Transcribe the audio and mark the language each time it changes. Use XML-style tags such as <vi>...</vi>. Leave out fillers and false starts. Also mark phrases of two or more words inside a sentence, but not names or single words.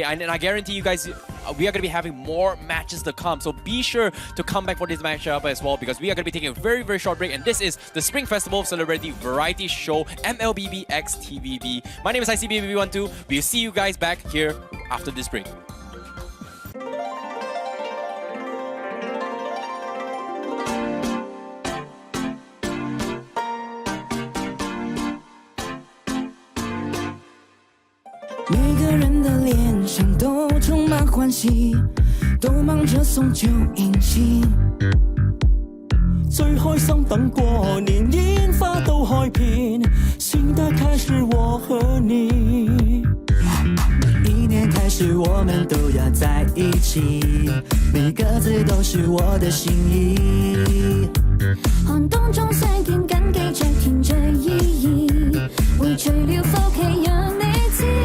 <en>And I guarantee you guys, we are going to be having more matches to come. So be sure to come back for this matchup as well because we are going to be taking a very short break. And this is the Spring Festival Celebrity Variety Show MLBB X TVB. My name is ICBaby12. We'll see you guys back here after this break.</en> <yue>每个人的脸上都充满欢喜，都忙着送旧迎新。最開心等過年，煙花都開遍，新的開始我和你。每一年開始我們都要在一起，每個字都是我的心意。寒冬中相見緊記着甜着意義，匯聚了福氣讓你知。</yue>